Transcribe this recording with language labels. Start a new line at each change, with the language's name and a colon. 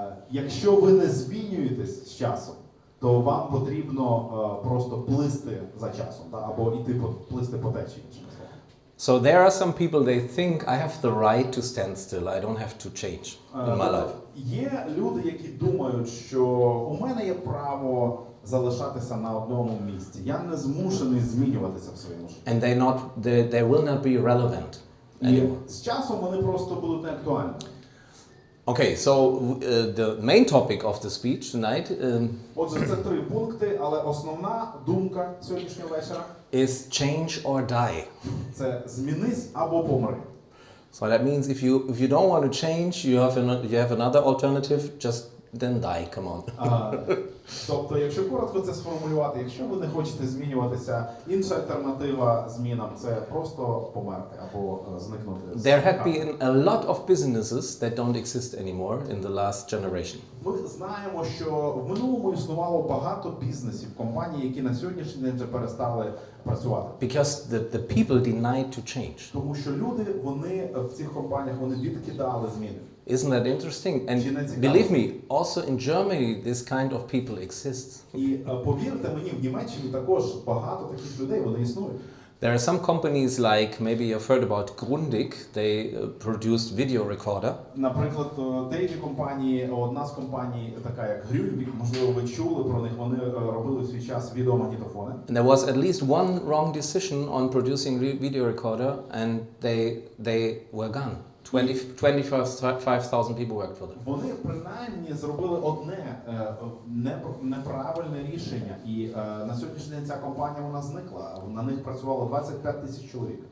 Ukrainian: Якщо ви не змінюєтесь з часом, то вам потрібно просто плисти за часом, або плисти по течії.
English: So there are some people, they think I have the right to stand still. I don't have to change in my life.
Ukrainian: Є люди, які думають, що у мене є право залишатися на одному місці. Я не змушений змінюватися в своєму житті.
English: And they will not be relevant anymore.
Ukrainian: І з часом вони просто будуть неактуальні.
English: Okay, so the main topic of the speech tonight
Ukrainian: Отже, це 3 пункти, але основна думка сьогоднішнього вечора
English: is change or die.
Ukrainian: Це змінись або помри.
English: So that means if you don't want to change, you have another alternative, just then die, come on.
Ukrainian: Тобто, якщо коротко це сформулювати, якщо ви не хочете змінюватися, інша альтернатива змінам – це просто померти або зникнути.
English: There had been a lot of businesses that don't exist anymore in the last generation.
Ukrainian: Ми знаємо, що в минулому існувало багато бізнесів, компаній, які на сьогоднішній день вже перестали працювати.
English: Because the people denied to change.
Ukrainian: Тому що люди, вони в цих компаніях, вони відкидали зміни.
English: Isn't that interesting? And believe me, also in Germany, this kind of people exists.
Ukrainian: І повірте мені, в Німеччині також багато таких людей, вони існують.
English: There are some companies like, maybe you've heard about Grundig, they produced video recorder.
Ukrainian: Наприклад, деякі компанії, одна з компаній, така як Grundig, можливо, ви чули про них, вони робили в свій час відеомагнітофони.
English: And there was at least one wrong decision on producing video recorder and they were gone. 25,000 people worked for them.
Ukrainian: Вони принаймні зробили одне неправильне рішення, і на сьогоднішній день ця компанія вона зникла. На них працювало 25 тисяч чоловік.